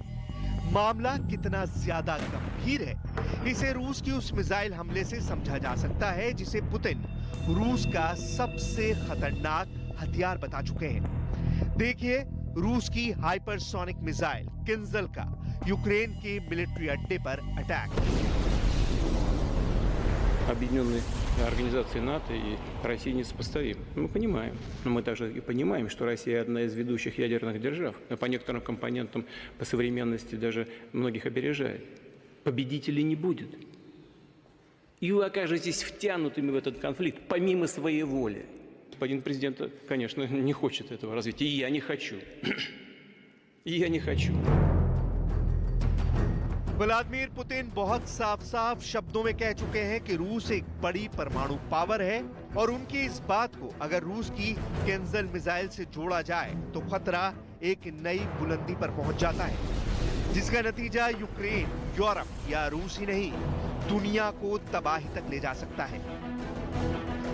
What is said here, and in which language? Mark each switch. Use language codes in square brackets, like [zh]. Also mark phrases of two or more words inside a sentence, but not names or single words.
[hi] मामला कितना ज्यादा गंभीर है, इसे रूस की उस मिसाइल हमले से समझा जा सकता है जिसे पुतिन रूस का सबसे खतरनाक हथियार बता चुके हैं। देखिए रूस की [en] hypersonic missile [hi] किंजल का यूक्रेन के मिलिट्री अड्डे पर अटैक। [ru] Объединенные организации НАТО и России несопоставимы. Мы понимаем. Но мы также и понимаем, что Россия одна из ведущих ядерных держав. По некоторым компонентам, по современности даже многих опережает. Победителей не будет. И вы окажетесь втянутыми в этот конфликт помимо своей воли. Господин президент, конечно, не хочет этого развития. И я не хочу. И я не хочу. [hi] व्लादिमीर पुतिन बहुत साफ-साफ शब्दों में कह चुके हैं कि रूस एक बड़ी परमाणु पावर है और उनकी इस बात को अगर रूस की किंजल मिसाइल से जोड़ा जाए तो खतरा एक नई बुलंदी पर पहुंच जाता है, जिसका नतीजा यूक्रेन, यूरोप या रूस ही नहीं दुनिया को तबाही तक ले जा सकता है।